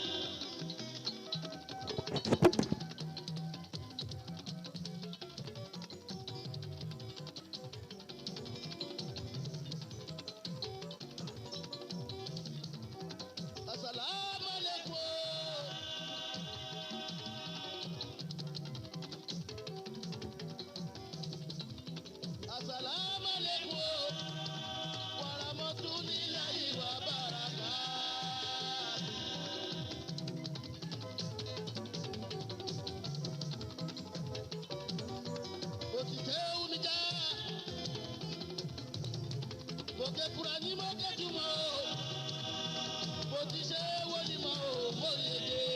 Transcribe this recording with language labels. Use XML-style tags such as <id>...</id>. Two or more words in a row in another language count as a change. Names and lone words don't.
<ar>السلام عليكم. السلام عليكم ورحمة الله وبركاته.</ar> <yo>Mo ti tẹ́ omi já, mo ké kura ní mo ké jùmọ̀ o, mo ti ṣe wọlé mọ́ o, mo yege.</yo>